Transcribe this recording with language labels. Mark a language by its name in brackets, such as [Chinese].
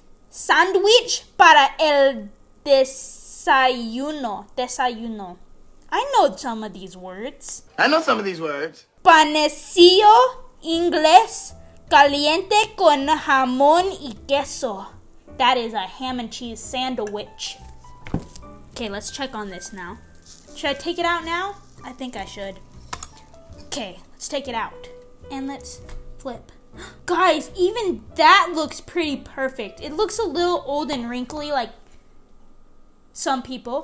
[Spanish] Sandwich para el desayuno. [English] I know some of these words. [Spanish] Panecillo inglés caliente con jamón y queso. [English] That is a ham and cheese sandwich. Okay, let's check on this now. Should I take it out now? I think I should. Okay, let's take it out. And let's flip. Guys, even that looks pretty perfect. It looks a little old and wrinkly like some people.